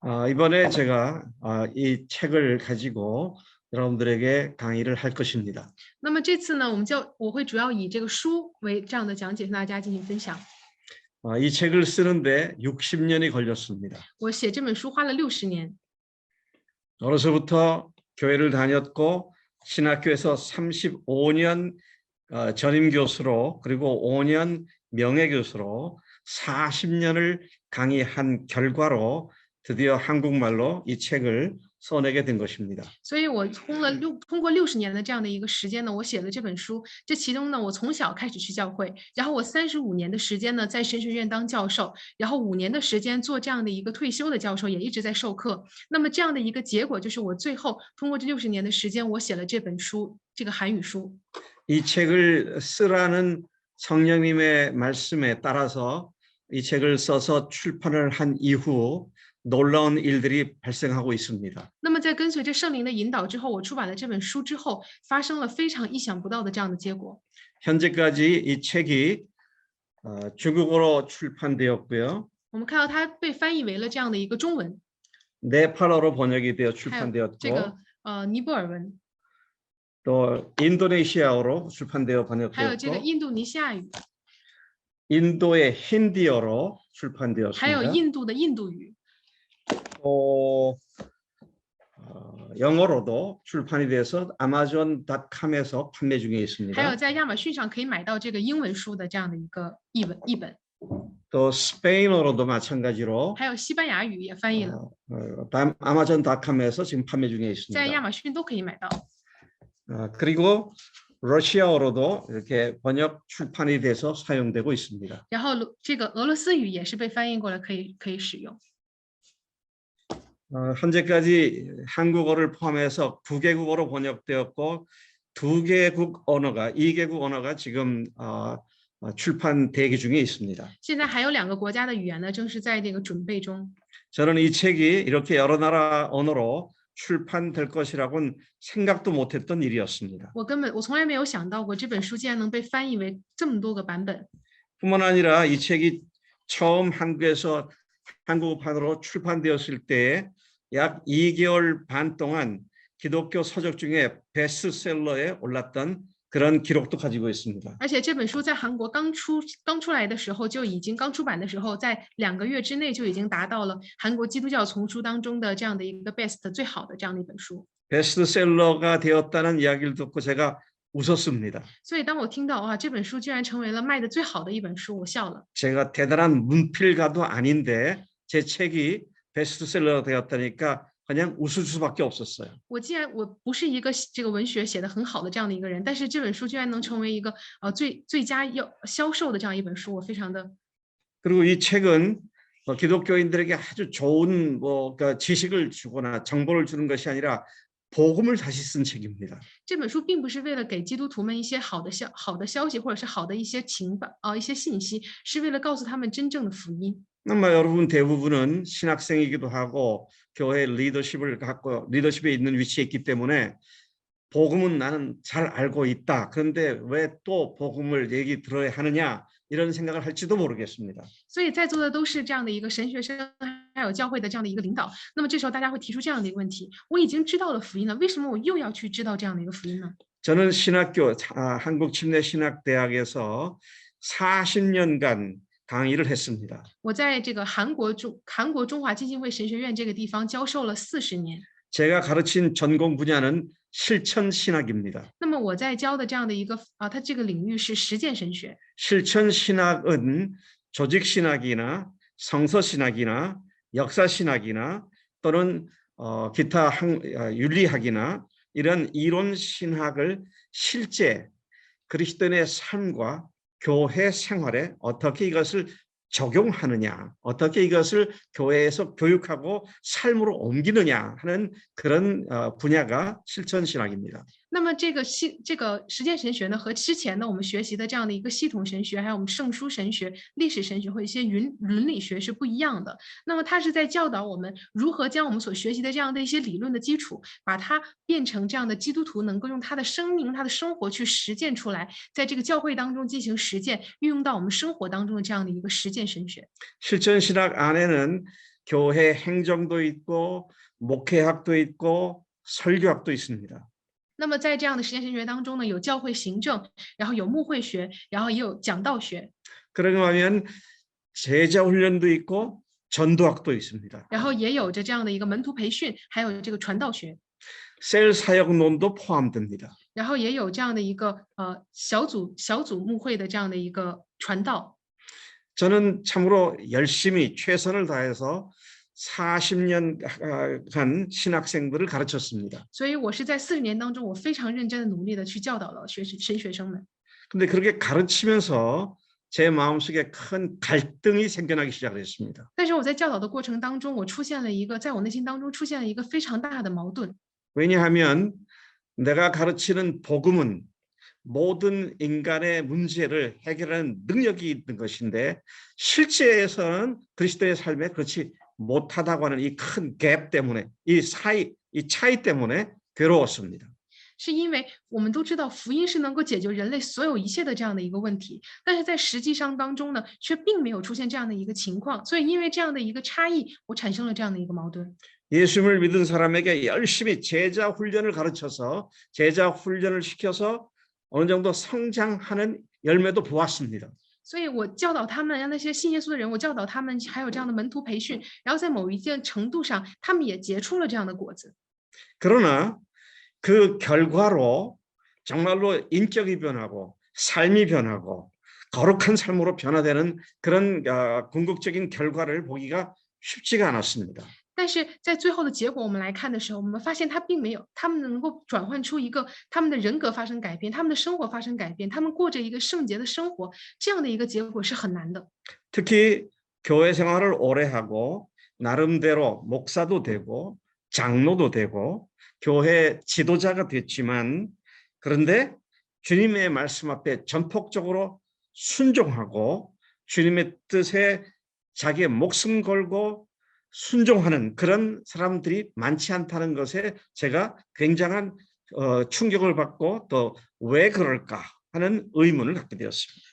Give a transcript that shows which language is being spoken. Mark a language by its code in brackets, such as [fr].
[ko] 이번에 제가 이 책을 가지고 여러분들에게 강의를 할 것입니다. [zh] 那么这次呢，我会主要以这个书为这样的讲解，跟大家进行分享。 [ko] 이 책을 쓰는데 60년이 걸렸습니다. [zh] 我写这本书花了60年， [ko] 어려서부터 교회를 다녔고 신학교에서 35년 전임 교수로 그리고 5년 명예 교수로 40년을 강의한 결과로 드디어 한국말로 이 책을 써내게 된 것입니다. [zh] 所以我通过60年的这样的一个时间呢，我写了这本书。这其中呢，我从小开始去教会，然后我35年的时间呢，在神学院当教授，然后5年的时间做这样的一个退休的教授，也一直在授课。那么这样的一个结果就是，我最后通过这60年的时间，我写了这本书，这个韩语书。 [ko] 이 책을 쓰라는 성령님의 말씀에 따라서 이 책을 써서 출판을 한 이후 놀라운 일들이 발생하고 있습니다. [zh] 那么在跟随着圣灵的引导之后，我出版了这本书之后，发生了非常意想不到的这样的结果。 [ko] 현재까지 이 책이 중국어로 출판되었고요. [zh] 我们看到它被翻译为了这样的一个中文， [ko] 네팔어로 번역이 되어 [zh] 还有这 [ko] 출판되었고 [zh] 个尼泊尔文， [ko] 또 인도네시아어로 출판되어 [zh] 还有这个 [ko] 번역되었고 [zh] 印度尼西亚语， [ko] 인도의 힌디어로 [zh] 还有 [ko] 출판되었습니다. [zh] 印度的印度语， [ko] 또 영어로도 출판이 돼서 아마존.com에서 판매 중에 [zh] 还有 [ko] 있습니다. [zh] 在亚马逊上可以买到这个英文书的这样的一个译本， [ko] 또 스페인어로도 마찬가지로 [zh] 还有西班牙语也翻译了， [ko] 아마존.com에서 지금 판매 중에 [zh] 在亚马逊都可以买到。 [ko] 그리고 러시아어로도 이렇게 번역 출판이 돼서 사용되고 있습니다. [zh] 然后这个俄罗斯语也是被翻译过来，可以使用。 [ko] 현재까지 한국어를 포함해서 9개국어로 번역되었고 2개국 언어가 지금 출판 대기 중에 있습니다. [zh] 现在还有2个国家的语言呢，正是在这个准备中。 [ko] 저는 이 책이 이렇게 여러 나라 언어로 출판될 것이라고는 생각도 못했던 일이었습니다. [zh] 我从来没有想到过这本书竟然能被翻译为这么多个版本。 [ko] 뿐만 아니라 이 책이 처음 한국에서 한국어판으로 출판되었을 때 약 2개월 반 동안 기독교 서적 중에 베스트셀러에 올랐던 그런 기록도 가지고 있습니다. [zh] 而且这本书在韩国刚出来的时候，刚出版的时候，在2个月之内就已经达到了韩国基督教丛书当中的这样的一个 best 最好的这样的一本书。 [ko] 베스트셀러가 되었다는 이야기를 듣고 제가 웃었습니다. [zh] 所以当我听到哇，这本书居然成为了卖的最好的一本书，我笑了。 [ko] 제가 대단한 문필가도 아닌데 제 책이 베스트셀러가 되었다니까 그냥 웃을 수밖에 없었어요. [zh] 我不是一个这个文学写的很好的这样的一个人，但是这本书居然能成为一个最佳销售的这样一本书，我非常的。 [ko] 그리고 이 책은 기독교인들에게 아주 좋은 지식을 주거나 정보를 주는 것이 아니라 복음을 다시 쓴 책입니다. [zh] 这本书并不是为了给基督徒们一些好的消息，或者是好的一些一些信息，是为了告诉他们真正的福音。 [ko] 아마 여러분 대부분은 신학생이기도 하고 교회 리더십에 있는 위치에 있기 때문에 복음은 나는 잘 알고 있다. 그런데 왜 또 복음을 얘기 들어야 하느냐 이런 생각을 할지도 모르겠습니다. [zh] 所以在座的都是这样的一个神学生，还有教会的这样的一个领导。那么这时候大家会提出这样的一个问题：我已经知道了福音了，为什么我又要去知道这样的一个福音呢？ [ko] 저는 한국침례신학대학에서 40년간 강의를 했습니다. [zh] 我在这个韩国中华基金会神学院这个地方教授了40年。 [ko] 제가 가르친 전공 분야는 실천신학입니다. [zh] 那么我在教的这样的一个它这个领域是实践神学。 [ko] 실천신학은 조직신학이나 성서신학이나 역사신학이나 또는 기타 윤리학이나 이런 이론신학을 실제 그리스도인의 삶과 교회 생활에 어떻게 이것을 적용하느냐, 어떻게 이것을 교회에서 교육하고 삶으로 옮기느냐 하는 그런 분야가 실천신학입니다. [zh] 那么这个实践神学呢，和之前呢我们学习的这样的一个系统神学，还有我们圣书神学、历史神学或一些伦理学是不一样的。那么它是在教导我们如何将我们所学习的这样的一些理论的基础，把它变成这样的基督徒能够用他的生命、他的生活去实践出来，在这个教会当中进行实践，运用到我们生活当中的这样的一个实践神学。 [ko] 실천신학 안에는 교회 행정도 있고 목회학도 있고 설교학도 있습니다. [zh] 那么在这样的实践神学当中呢，有教会行政，然后有牧会学，然后也有讲道学， [ko] 그러고 하면 제자 훈련도 있고 전도학도 있습니다. [zh] 然后也有着这样的一个门徒培训，还有这个传道学， [ko] 셀 사역론도 포함됩니다. [zh] 然后也有这样的一个小组牧会的这样的一个传道。 [ko] 저는 참으로 열심히 최선을 다해서 40년간 신학생들을 가르쳤습니다. [zh] 所以我是在40年当中，我非常认真的努力的去教导了神学生们。 [ko] 근데 그렇게 가르치면서 제 마음속에 큰 갈등이 생겨나기 시작했습니다. [zh] 但是我在教导的过程当中，在我内心当中出现了一个非常大的矛盾。 [ko] 왜냐하면 내가 가르치는 복음은 모든 인간의 문제를 해결하는 능력이 있는 것인데 실제에서는 그리스도의 삶에 그렇지 못하다고 하는 이 큰 갭 때문에 이 차이 때문에 괴로웠습니다. [zh] 是因为我们都知道福音是能够解决人类所有一切的这样的一个问题，但是在实际上当中呢，却并没有出现这样的一个情况，所以因为这样的一个差异，我产生了这样的一个矛盾。 [ko] 예수님을 믿은 사람에게 열심히 제자 훈련을 가르쳐서 제자 훈련을 시켜서 어느 정도 성장하는 열매도 보았습니다. [zh] 所以我教导他们，让那些信耶稣的人，我教导他们，还有这样的门徒培训，然后在某一件程度上，他们也结出了这样的果子。 [ko] 그러나 그 결과로 정말로 인격이 변하고 삶이 변하고 거룩한 삶으로 변화되는 그런 궁극적인 결과를 보기가 쉽지가 않았습니다. [zh] 但是在最后的结果，我们来看的时候，我们发现他并没有，他们能够转换出一个他们的人格发生改变，他们的生活发生改变，他们过着一个圣洁的生活，这样的一个结果是很难的。 [ko] 특히 교회 생활을 오래 하고 나름대로 목사도 되고 장로도 되고 교회 지도자가 됐지만 그런데 주님의 말씀 앞에 전폭적으로 순종하고 주님의 뜻에 자기의 목숨 걸고 순종하는 그런 사람들이 많지 않다는 것에 제가 굉장한 충격을 받고 또 왜 그럴까 하는 의문을 갖게 되었습니다.